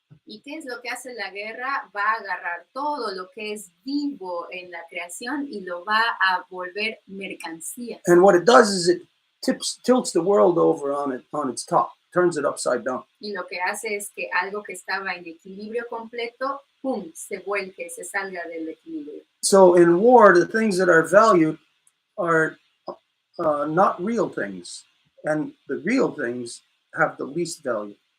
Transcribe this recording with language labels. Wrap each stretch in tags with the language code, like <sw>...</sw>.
<es>¿Y qué es lo que hace la guerra? Va a agarrar todo lo que es vivo en la creación y lo va a volver mercancía.</es> <en>And what it does is it tilts the world over on its top, turns it upside down.</en> <es>Y lo que hace es que algo que estaba en equilibrio completo, ¡pum!, se vuelque, se salga del equilibrio.</es> <en>So in war, the things that are valued are not real things, and the real things have the least value.</en>